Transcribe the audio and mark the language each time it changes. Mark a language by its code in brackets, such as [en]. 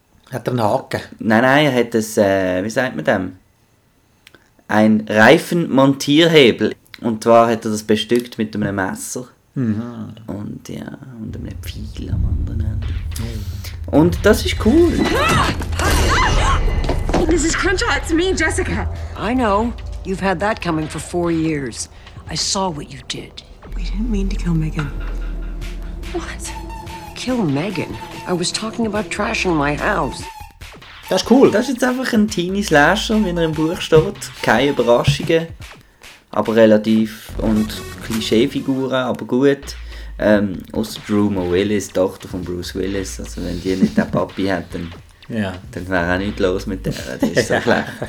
[de] Hat er einen Haken? Nein, er hat ein, wie sagt man dem? Ein Reifenmontierhebel. Und zwar hat er das bestückt mit einem Messer. Mhm. Und ja, und einem Pfeil am anderen Ende. Und das ist cool. [en] This is Crenshaw, it's me, Jessica. I know. You've had that coming for 4 years. I saw what you did. We didn't mean to kill Megan. What? Kill Megan? I was talking about trashing my house. [de] Das ist cool. Das ist jetzt einfach ein Teenie-Slasher, wie er im Buch steht. Keine Überraschungen. Aber relativ. Und Klischee-Figuren, aber gut. Außer Druma Willis, Tochter von Bruce Willis. Also wenn die nicht den Papi hätten, dann wäre auch nichts los mit der. Das ist so schlecht.